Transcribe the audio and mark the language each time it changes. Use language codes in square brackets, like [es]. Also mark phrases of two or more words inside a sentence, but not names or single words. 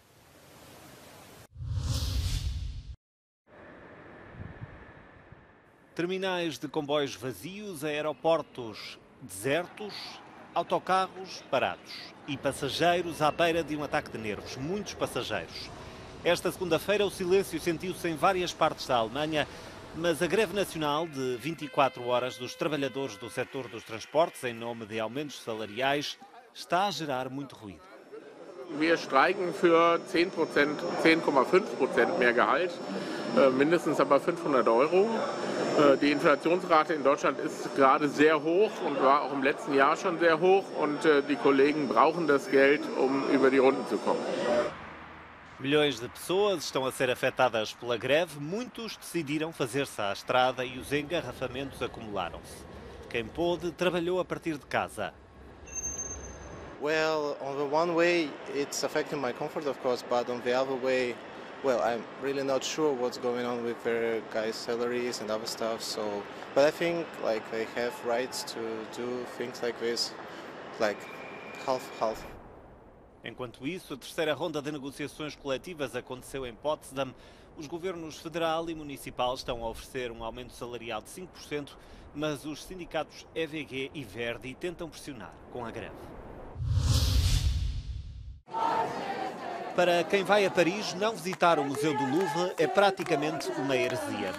[pt] Terminais de comboios vazios, aeroportos desertos, autocarros parados e passageiros à beira de um ataque de nervos. Muitos passageiros. Esta segunda-feira o silêncio sentiu-se em várias partes da Alemanha, mas a greve nacional de 24 horas dos trabalhadores do setor dos transportes, em nome de aumentos salariais, está a gerar muito ruído. [de] Wir streiken für 10%, 10,5% mehr Gehalt, mindestens aber 500 Euro. Die Inflationsrate in Deutschland ist gerade sehr hoch und war auch im letzten Jahr schon sehr hoch. Und die Kollegen brauchen das Geld, um über die Runden zu kommen. [pt] Milhões de pessoas estão a ser afetadas pela greve. Muitos decidiram fazer-se à estrada e os engarrafamentos acumularam-se. Quem pôde, trabalhou a partir de casa. [en] Well, on the one way, it's affecting my comfort, of course, but on the other way, well, I'm really not sure what's going on with their guys' salaries and other stuff. So, but I think like they have rights to do things like this, like half. [pt] Enquanto isso, a terceira ronda de negociações coletivas aconteceu em Potsdam. Os governos federal e municipal estão a oferecer um aumento salarial de 5%, mas os sindicatos EVG e Verdi tentam pressionar com a greve. Para quem vai a Paris, não visitar o Museu do Louvre é praticamente uma heresia.